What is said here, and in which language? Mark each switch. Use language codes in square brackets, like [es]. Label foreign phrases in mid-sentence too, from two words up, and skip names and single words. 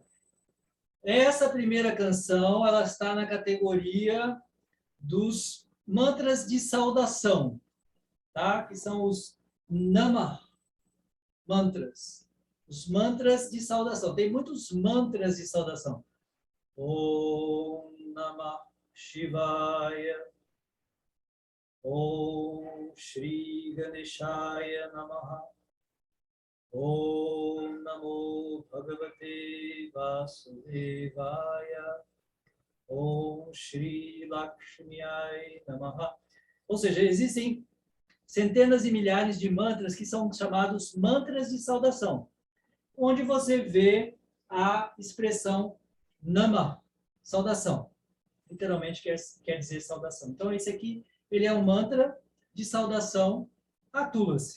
[pt] Essa primeira canção, ela está na categoria dos mantras de saudação, tá? Que são os Nama mantras. Os mantras de saudação. Tem muitos mantras de saudação. [sa] ॐ नमः शिवाय. ॐ श्री गणेशाय नमः. ॐ नमो भगवते वासुदेवाय. ॐ श्री लक्ष्म्यै नमः. [pt] Ou seja, existem centenas e milhares de mantras que são chamados mantras de saudação, onde você vê a expressão Nama, saudação. Literalmente quer dizer saudação. Então, esse aqui, ele é um mantra de saudação a Tulasi.